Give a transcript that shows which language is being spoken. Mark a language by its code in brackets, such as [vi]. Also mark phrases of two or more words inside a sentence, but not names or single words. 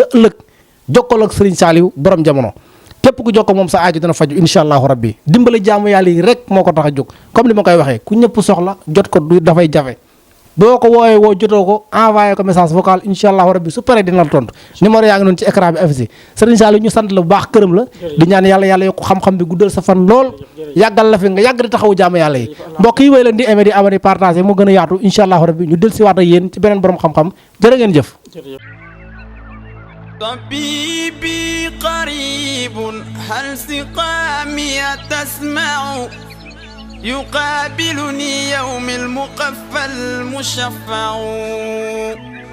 [wo] ëllëg jokkoo ak Serigne Saliou borom jamono képp ku jokkoo moom sa aajo dina faju [ar] إن شاء الله ربي [wo] dimbali jaamu yàlla yi rek moo ko tax a jóg comme li ma koy waxee ku ñëpp soxla jot ko du dafay jafe boo ko woowee woo jotoo ko envoyé ko [fr] message vocal [ar] إن شاء الله ربي [wo] su paree dina la tontu numéro yaa ngi noonu ci écran bi affiché Serigne Saliou ñu sant la bu baax këram la di ñaan yàlla yokk xam-xam bi guddal sa fan lool yàggal la fi nga yàgg di taxawu jaamu yàlla yi mbokk yi way leen di aimé di [fr] abonné partagé [wo] moo gën a yaatu [ar] إن شاء الله ربي [wo] ñu del si waat ak yéen ci beneen borom xam-xam jërë ngeen jëf [ar] طبيبي قريب هل سقامي تسمع يقابلني يوم المقفى المشفع